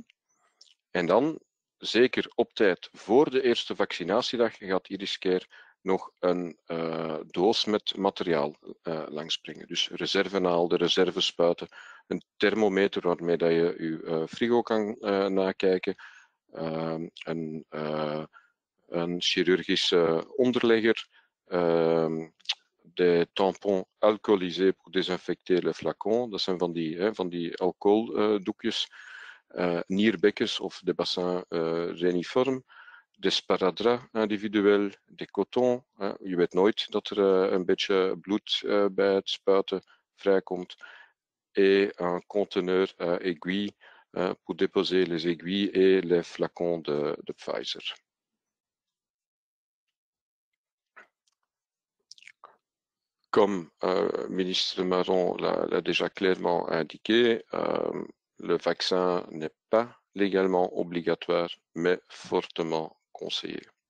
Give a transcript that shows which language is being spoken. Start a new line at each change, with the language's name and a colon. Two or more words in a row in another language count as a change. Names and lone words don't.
Dutch: En dan, zeker op tijd voor de eerste vaccinatiedag, gaat Iriscare nog een doos met materiaal langsbrengen. Dus reservenaalden, reservespuiten, een thermometer waarmee dat je je frigo kan nakijken, een chirurgische onderlegger,
French: des tampons alcoolisés pour désinfecter le flacon.
Dutch: Dat zijn van die alcoholdoekjes, nierbekkers of
French: des bassins reniformes, des sparadraps
Dutch: individueel,
French: des cotons.
Dutch: Je weet nooit dat er een beetje bloed bij het spuiten vrijkomt.
French: Et un conteneur à aiguilles pour déposer les aiguilles et les flacons de Pfizer. Comme ministre Maron l'a déjà clairement indiqué, le vaccin n'est pas légalement obligatoire, mais fortement conseillé.